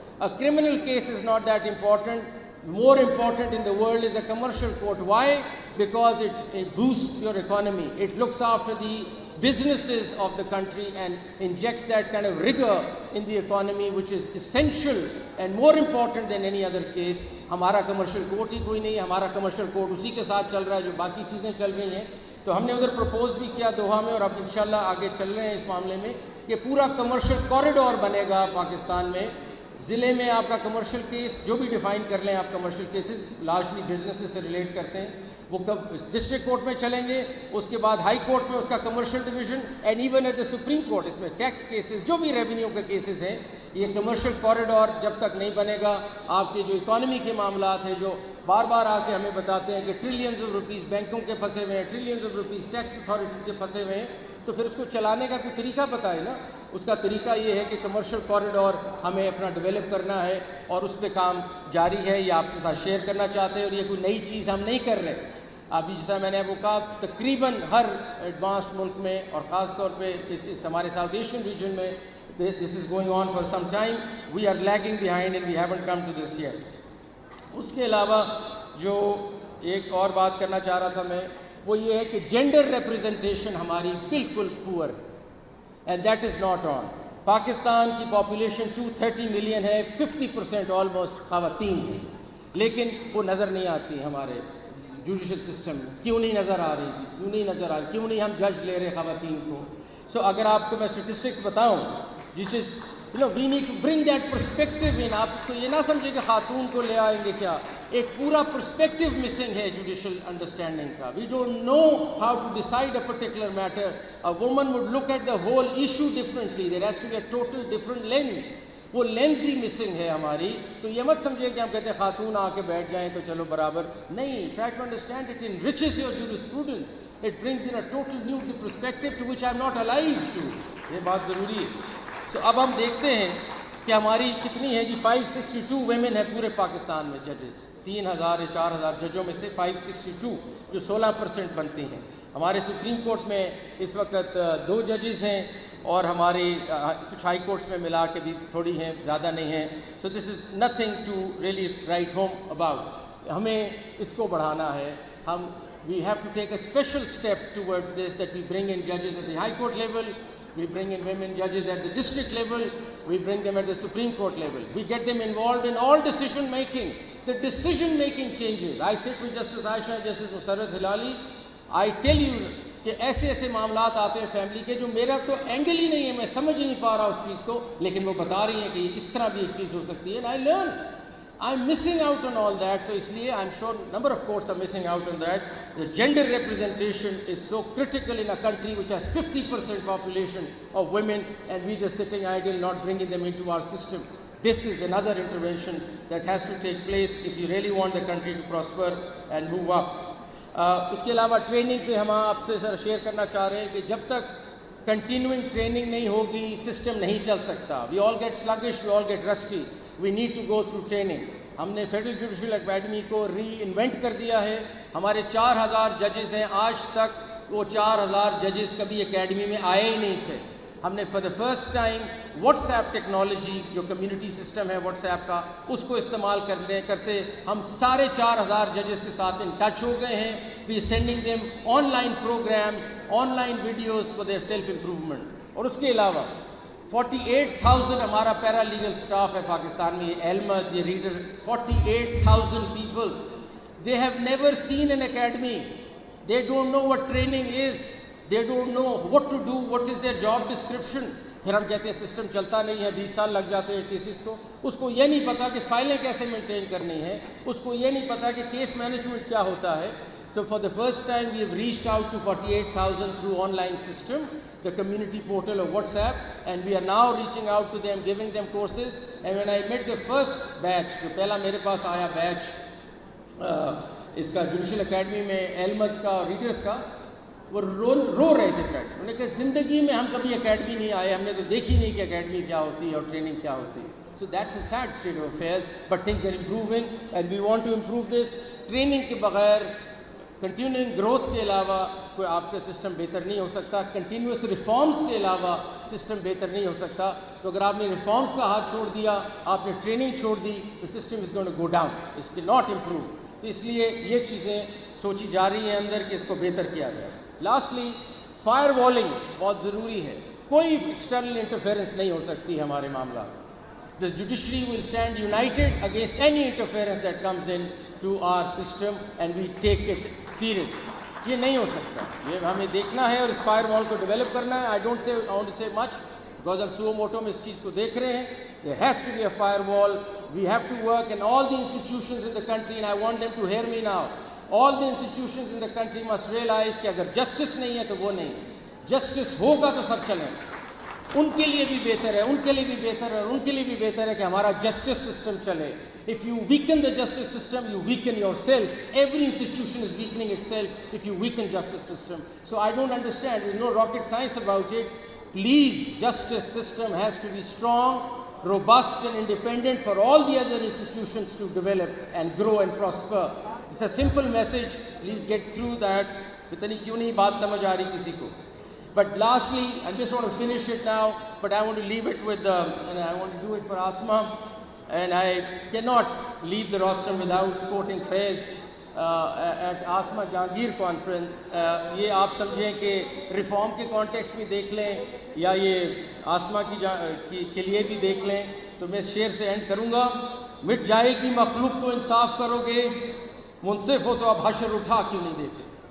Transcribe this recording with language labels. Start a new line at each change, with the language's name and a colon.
English: A criminal case is not that important. More important in the world is a commercial court. Why? Because it boosts your economy. It looks after the businesses of the country and injects that kind of rigor in the economy, which is essential and more important than any other case.
Urdu: ہمارا commercial court ہی کوئی نہیں ہے. ہمارا commercial court اسی کے ساتھ چل رہا ہے جو باقی چیزیں چل رہی ہیں. تو ہم نے ادھر پروپوز بھی کیا دوحہ میں, اور اب انشاءاللہ آگے چل رہے ہیں اس معاملے میں کہ پورا کمرشل کوریڈور بنے گا پاکستان میں. ضلع میں آپ کا کمرشل کیس جو بھی ڈیفائن کر لیں آپ, کمرشل کیسز لارجلی بزنس سے ریلیٹ کرتے ہیں, وہ ڈسٹرکٹ کورٹ میں چلیں گے, اس کے بعد ہائی کورٹ میں اس کا commercial division, and even at the supreme court اس میں ٹیکس کیسز جو بھی ریونیو کے کیسز ہیں. یہ کمرشل کوریڈور جب تک نہیں بنے گا, آپ کے جو اکانومی کے معاملات ہیں جو بار بار آ کے ہمیں بتاتے ہیں کہ ٹریلینز آف روپیز بینکوں کے پھنسے ہوئے ہیں, trillions of rupees tax authorities کے پھنسے ہوئے ہیں, تو پھر اس کو چلانے کا کوئی طریقہ بتائے نا. اس کا طریقہ یہ ہے کہ کمرشل کوریڈور ہمیں اپنا ڈیولپ کرنا ہے, اور اس پہ کام جاری ہے. یہ آپ کے ساتھ شیئر کرنا چاہتے ہیں, اور یہ کوئی نئی چیز ہم نہیں کر رہے. ابھی جیسا میں نے وہ کہا, تقریباً ہر ایڈوانسڈ ملک میں اور خاص طور پہ اس ہمارے ساؤتھ ایشین ریجن میں
English: this is going on for some time. We are lagging behind and we haven't come to this yet.
Urdu: اس کے علاوہ جو ایک اور بات کرنا چاہ رہا تھا میں, وہ یہ ہے کہ جینڈر ریپرزنٹیشن ہماری بالکل پور,
English: And that is not on.
Urdu: Pakistan کی پاپولیشن 230 ملین ہے, 50% آلموسٹ خواتین ہیں, لیکن وہ نظر نہیں آتی ہمارے جوڈیشل سسٹم میں. کیوں نہیں نظر آ رہی, کیوں نہیں نظر آ رہی, کیوں نہیں ہم جج لے رہے خواتین کو.
English: so
Urdu: اگر آپ کو میں اسٹیٹسٹکس بتاؤں,
English: جس is we need to bring that perspective in.
Urdu: آپ اس کو یہ نہ سمجھیں کہ خاتون کو لے آئیں گے کیا, ایک پورا پرسپیکٹو مسنگ ہے جوڈیشل انڈرسٹینڈنگ کا.
English: We don't know how to decide a particular matter. A woman would look at the whole issue differently. There has to be a total different lens.
Urdu: وہ لینس ہی missing ہے ہماری. تو یہ مت سمجھے کہ ہم کہتے ہیں خاتون آ کے بیٹھ جائیں تو چلو برابر نہیں.
English: Try to understand it enriches your jurisprudence. It brings in a total new perspective to which I am not alive to.
Urdu: یہ بات ضروری ہے. سو اب ہم دیکھتے ہیں کہ ہماری کتنی ہے جی. 562 ویمن ہے پورے پاکستان میں ججز. 3000 یا 4000 ججوں میں سے 562 جو 16% بنتی ہیں. ہمارے سپریم کورٹ میں اس وقت 2 ججز ہیں, اور ہماری کچھ ہائی کورٹس میں ملا کے بھی تھوڑی ہیں, زیادہ نہیں ہیں.
English: So this is nothing to really write home about.
Urdu: ہمیں اس کو بڑھانا ہے.
English: ہم we have to take a special step towards this, that we bring in judges at the high court level, we bring in women judges at the district level, we bring them at the Supreme Court level, we get them involved in all decision making. The decision making changes. I sit with Justice Aisha, Justice Musarrat Hilali. I tell you
Urdu: کہ ایسے ایسے معاملات آتے ہیں family کے جو میرا تو اینگل ہی نہیں ہے, میں سمجھ ہی نہیں پا رہا اس چیز کو, لیکن وہ بتا رہی ہیں کہ اس طرح بھی ایک چیز ہو سکتی ہے.
English: And I learn. I'm missing out on all that. So
Urdu: اس لیے
English: I'm sure number of courts are missing out on that. The gender representation is so critical in a country which has 50% population of women, and we just sitting idle, not bringing them into our system. This is another intervention that has to take place if you really want the country to prosper and move up.
Urdu: اس کے علاوہ training پہ ہم آپ سے سر share کرنا چاہ رہے ہیں کہ جب تک کنٹینیوئنگ ٹریننگ نہیں ہوگی سسٹم نہیں چل سکتا.
English: We all get sluggish, we all get rusty. We need to go through training.
Urdu: ہم نے فیڈرل جوڈیشل اکیڈمی کو ری انوینٹ کر دیا ہے. ہمارے 4000 ججز ہیں. آج تک وہ 4000 ججز کبھی اکیڈمی میں آئے ہی نہیں تھے. ہم نے for the first time what's app technology جو کمیونٹی سسٹم ہے واٹس ایپ کا, اس کو استعمال کرتے ہم سارے 4000 ججز کے ساتھ ان ٹچ ہو گئے ہیں.
English: We sending them online programs, online videos for their self improvement.
Urdu: اور اس کے علاوہ 48,000 ہمارا پیرا لیگل سٹاف ہے پاکستان میں. یہ علمت, یہ reader, 48,000 people.
English: They have never seen an academy. They don't know what training is. They don't know what to do, what is their job description.
Urdu: پھر ہم کہتے ہیں سسٹم چلتا نہیں ہے, 20 سال لگ جاتے ہیں کیسز کو. اس کو یہ نہیں پتا کہ فائلیں کیسے مینٹین کرنی ہے, اس کو یہ نہیں پتا کہ کیس مینجمنٹ کیا ہوتا ہے.
English: So for the first time we have reached out to 48,000 through online system, the community portal of WhatsApp, and we are now reaching out to them, giving them courses. And when I met the first batch,
Urdu: جو پہلا میرے پاس آیا بیچ اس کا judicial academy میں ایلمدز کا اور readers کا, وہ رو رہے تھے بیٹھ. انہوں نے کہا زندگی میں ہم کبھی اکیڈمی نہیں آئے, ہم نے تو دیکھی نہیں کہ اکیڈمی کیا ہوتی ہے اور ٹریننگ کیا ہوتی ہے.
English: So that's a sad state of affairs, but things are improving and we want to improve this.
Urdu: Training کے بغیر, کنٹینیوئنگ گروتھ کے علاوہ کوئی آپ کا سسٹم بہتر نہیں ہو سکتا. کنٹینیوس ریفارمز کے علاوہ سسٹم بہتر نہیں ہو سکتا. تو اگر آپ نے ریفارمز کا ہاتھ چھوڑ دیا, آپ نے ٹریننگ چھوڑ دی, تو
English: System is going to go down, it will not improve.
Urdu: تو اس لیے یہ چیزیں سوچی جا رہی ہیں اندر کہ اس کو بہتر کیا جائے. لاسٹلی, فائر والنگ بہت ضروری ہے. کوئی ایکسٹرنل انٹرفیئرنس نہیں ہو سکتی ہمارے معاملات.
English: The judiciary will stand united against any interference that comes in to our system and we take it seriously.
Urdu: یہ نہیں ہو سکتا, یہ ہمیں دیکھنا ہے اور اس فائر وال کو ڈیولپ کرنا ہے.
English: I want to say much because
Urdu: ہم suo moto میں اس چیز کو دیکھ رہے ہیں.
English: There has to be a firewall. We have to work, and all the institutions in the country, and I want them to hear me now, all the institutions in the country must realize
Urdu: کہ اگر justice نہیں ہے تو وہ نہیں, justice ہوگا تو سب چلیں. ان کے لیے بھی بہتر ہے, ان کے لیے بھی بہتر ہے, اور ان کے لیے بھی بہتر ہے کہ ہمارا جسٹس سسٹم چلے.
English: If you weaken the justice system, you weaken yourself. Every institution is weakening itself if you weaken justice system. So I don't understand. There's no rocket science about it. Please, justice system has to be strong, robust and independent for all the other institutions to develop and grow and prosper. It's a simple message. Please get through that.
Urdu: پتہ نہیں کیوں نہیں بات سمجھ آ رہی کسی کو.
English: But lastly, I just want to finish it now, but I want to leave it with, and I want to do it for Asma, and I cannot leave the rostrum without quoting Faiz at Asma Jahangir conference.
Urdu: یہ آپ سمجھیں کہ reform کے context بھی دیکھ لیں یا یہ آسما کے لیے بھی دیکھ لیں. تو میں شعر سے اینڈ کروں گا. مٹ جائے گی مخلوق تو انصاف کرو گے, منصف ہو تو اب حشر اٹھا کیوں نہیں دیتے.